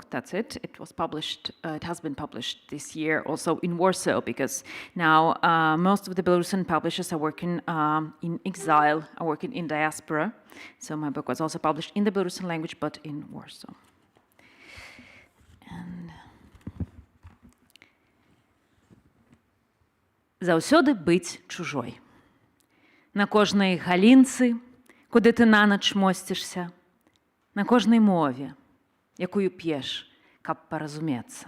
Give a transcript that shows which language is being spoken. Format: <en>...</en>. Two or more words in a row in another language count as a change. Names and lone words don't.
<en>That's it. It was published. It has been published this year, also in Warsaw, because now most of the Belarusian publishers are working in exile, are working in diaspora. So my book was also published in the Belarusian language, but in Warsaw.</en> <be>And заўсёды быць чужой. На кожнай галінцы, куды ты нанач мосцішся, на кожнай мове, якую п'еш, каб паразумецца.</be>